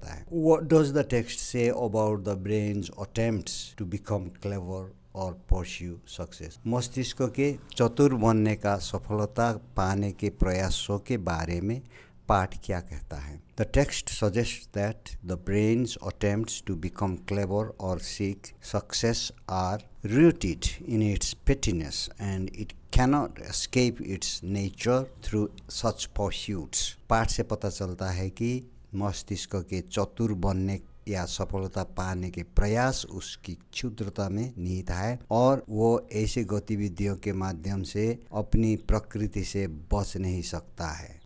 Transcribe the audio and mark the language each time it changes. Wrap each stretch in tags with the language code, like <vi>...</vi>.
<en>What does the text say about the brain's attempts to become clever or pursue success?</en> <hi>मस्तिष्क के चतुर बनने का, सफलता पाने के प्रयासों के बारे में पाठ क्या कहता है?</hi> <en>The text suggests that the brain's attempts to become clever or seek success are rooted in its pettiness and it cannot escape its nature through such pursuits.</en> <hi>पाठ से पता चलता है कि मस्तिष्क के चतुर बनने या सफलता पाने के प्रयास उसकी क्षुद्रता में निहित है और वो ऐसे गतिविधियों के माध्यम से अपनी प्रकृति से बच नहीं सकता है.</hi>